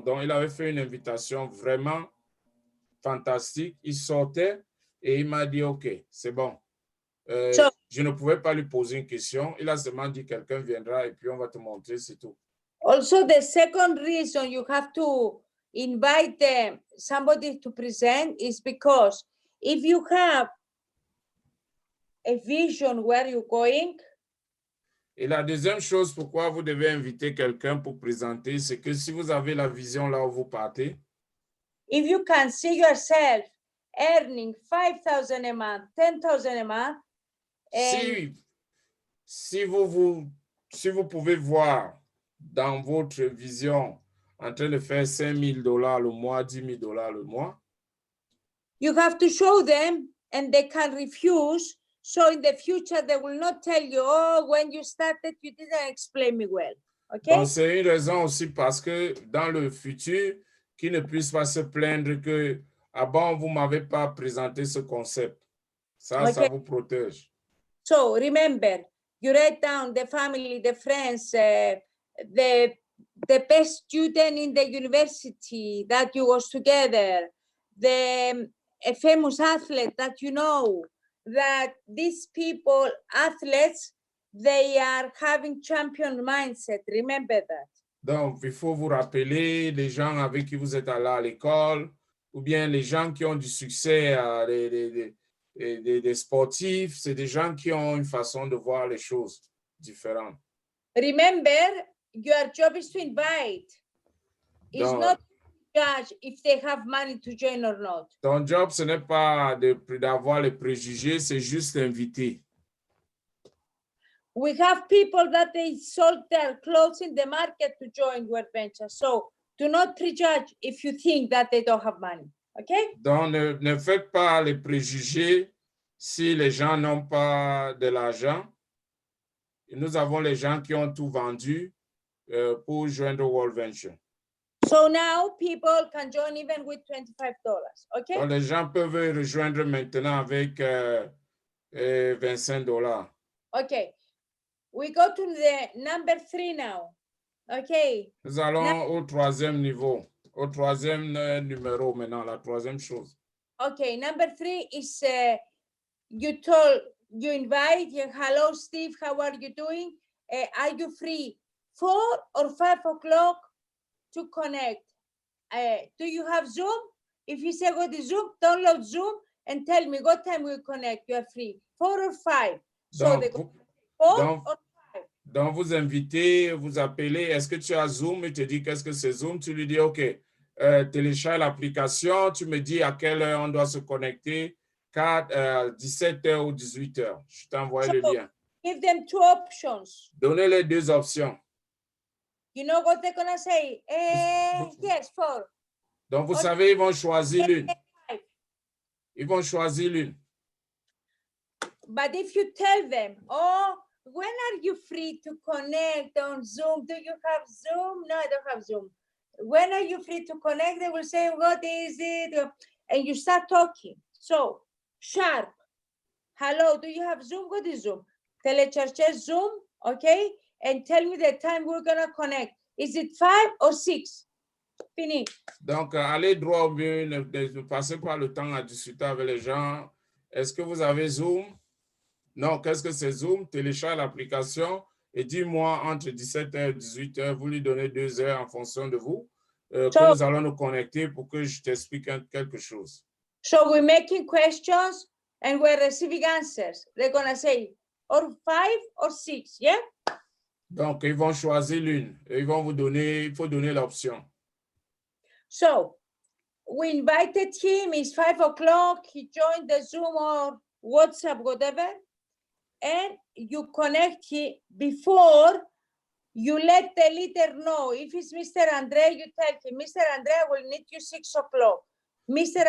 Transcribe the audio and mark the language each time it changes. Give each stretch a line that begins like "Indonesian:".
French: Donc, il avait fait une invitation vraiment fantastique. Il sortait et il m'a dit, OK, c'est bon. Je ne pouvais pas lui poser une question. Il a seulement dit, quelqu'un viendra et puis on va te montrer, c'est tout.
English: Also, the second reason you have to invite somebody to present is because if you have a vision where you're going,
French: et la deuxième chose pourquoi vous devez inviter quelqu'un pour présenter, c'est que si vous avez la vision là où vous partez,
English: if you can see yourself earning 5,000 a month, 10,000 a month,
French: si vous pouvez voir dans votre vision en train de faire $5,000 le mois, $10,000 le mois,
English: you have to show them and they can refuse. So in the future, they will not tell you, oh, when you started, you didn't explain me well. Okay?
French: Donc, c'est une raison aussi parce que dans le futur, qu'ils ne puissent pas se plaindre que, ah bon, vous ne m'avez pas présenté ce concept. Ça,
English: okay.
French: Ça vous protège.
English: So remember, you write down the family, the friends, the best student in the university that you was together, a famous athlete that you know, that these people, athletes, they are having champion mindset. Remember that.
French: Donc, il faut vous rappeler les gens avec qui vous êtes allés à l'école, ou bien les gens qui ont du succès, des sportifs, c'est des gens qui ont une façon de voir les choses différentes.
English: Remember, your job is to invite. It's not to judge if they have money to join or not.
French: Ton job, ce n'est pas d'avoir les préjugés, c'est juste inviter.
English: We have people that they sold their clothes in the market to join World Venture. So do not prejudge if you think that they don't have money. Okay?
French: Donc, ne faites pas les préjugés si les gens n'ont pas de l'argent. Nous avons les gens qui ont tout vendu pour joindre World Venture.
English: So now people can join even with $25. Okay?
French: Donc, les gens peuvent rejoindre maintenant avec $25.
English: Okay. We go to the number 3 now. Okay.
French: Nous allons au troisième niveau. Au troisième numéro maintenant, la troisième chose.
English: Okay, number 3 is you invite, hello Steve, how are you doing? Are you free 4 or 5 o'clock to connect? Do you have Zoom? If you say go to Zoom, download Zoom and tell me what time we connect. You are free 4 or 5. So they go 4 or 5.
French: Donc, vous invitez, vous appelez, est-ce que tu as Zoom? Il te dit qu'est-ce que c'est Zoom? Tu lui dis, OK, télécharge l'application, tu me dis à quelle heure on doit se connecter, 17h ou 18h. Je t'envoie le lien.
English: Give them 2 options.
French: Donnez les 2 options.
English: You know what they're going to say? Yes, 4.
French: Donc, vous savez, ils vont choisir l'une. Ils vont choisir l'une.
English: But if you tell them, oh, when are you free to connect on Zoom? Do you have Zoom? No, I don't have Zoom. When are you free to connect? They will say, what is it? And you start talking. So, sharp. Hello, do you have Zoom? What is Zoom?
French: Telecharge Zoom, okay?
English: And tell me the time we're going to connect. Is it 5 or 6?
French: Fini. Donc, allez droit au but, ne passez pas le temps à discuter avec les gens. Est-ce que vous avez Zoom? Non, qu'est-ce que c'est Zoom? Télécharge l'application et dis-moi entre 17h et 18h, vous lui donnez 2 heures en fonction de vous, que nous allons nous connecter pour que je t'explique quelque chose.
English: So we're making questions and we're receiving answers. They're going to say, or 5 or 6, yeah?
French: Donc, ils vont choisir l'une. Ils vont vous donner, il faut donner l'option.
English: So we invited him, it's 5 o'clock, he joined the Zoom or WhatsApp, whatever, and you connect him before you let the leader know. If it's Mr. Andre, you tell him, Mr. Andre, I will need you 6 o'clock. Mr.